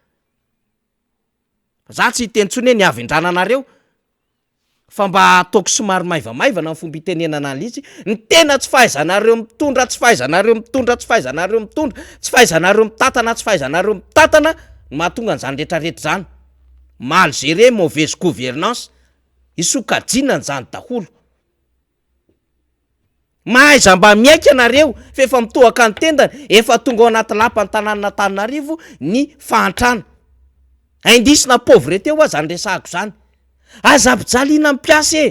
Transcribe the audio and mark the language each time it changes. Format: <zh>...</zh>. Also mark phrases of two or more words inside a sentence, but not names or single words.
<mg>za tsy hiteny tsony hoe niavin-drananareo fa mba ataoko somary maivamaivana ny fomba itenenana an'izy ny tena tsy fahaizanareo mitondra tsy fahaizanareo mitondra tsy fahaizanareo mitondra tsy fahaizanareo mitatana tsy fahaizanareo mitatana mahatonga an'izany rehetrarehetra zany</mg> <fr>mal géré mauvaise gouvernance</fr> <mg>isokajinany zany daholo mahaiza mba miaika anareo fa efa mitohaka ny tendany efa tonga ao anaty lapa ny tanàna Antananarivo ny fahantrana indisina pauvreté ho azany resahako zany. Azabijaliana mpiasa e.</mg>